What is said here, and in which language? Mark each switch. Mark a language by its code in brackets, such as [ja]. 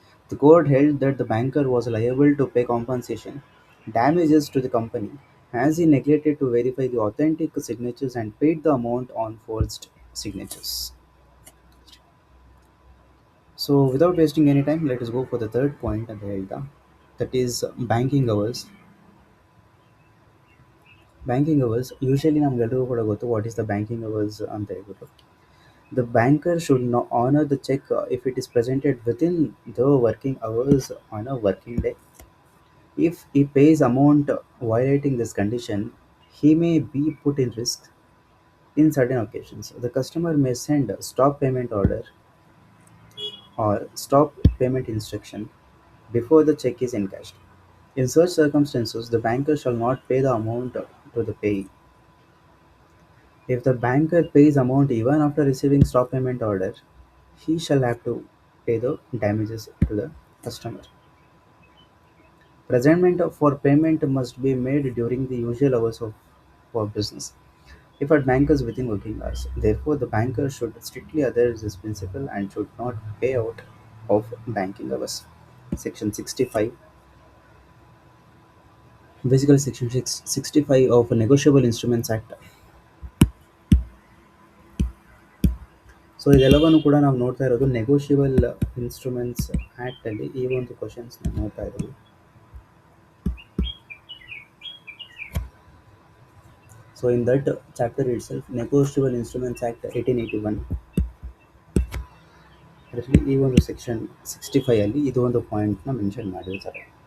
[en] The court held that the banker was liable to pay compensation damages to the company as he neglected to verify the authentic signatures and paid the amount on forged signatures. So, without wasting any time, let us go for the third point at the Helda, that is banking hours. Banking hours, usually [kn] ನಮಗೆಲ್ಲರಿಗೂ ಕೂಡ ಗೊತ್ತು [en] what is the banking hours [kn] ಅಂತ ಹೇಳ್ಬಿಟ್ಟು. [en] The banker should honor the check if it is presented within the working hours on a working day. If he pays amount violating this condition, he may be put in risk in certain occasions. The customer may send a stop payment order or stop payment instruction before the check is encashed. In such circumstances, the banker shall not pay the amount to the payee. If the banker pays amount even after receiving stop payment order, he shall have to pay the damages to the customer. Presentment for payment must be made during the usual hours for business, if at bankers within working hours. Therefore, the banker should strictly adhere this principle and should not pay out of banking hours. Section 65, basically Section 65 of Negotiable Instruments Act. [kn] So ಇದೆಲ್ಲವನ್ನು ಕೂಡ ನಾವು ನೋಡ್ತಾ ಇರೋದು negotiable instruments ಆ್ಯಕ್ಟಲ್ಲಿ ಈ ಒಂದು ಕ್ವಶನ್ಸ್ನ ನೋಡ್ತಾ ಇದ್ದೀವಿ. [en] So in that chapter itself, [kn] Negotiable Instruments Act 1881, ಅದರಲ್ಲಿ ಈ ಒಂದು ಸೆಕ್ಷನ್ 65 ಅಲ್ಲಿ ಇದು ಒಂದು ಪಾಯಿಂಟ್ನ ಮೆನ್ಷನ್ ಮಾಡಿರ್ತಾರೆ.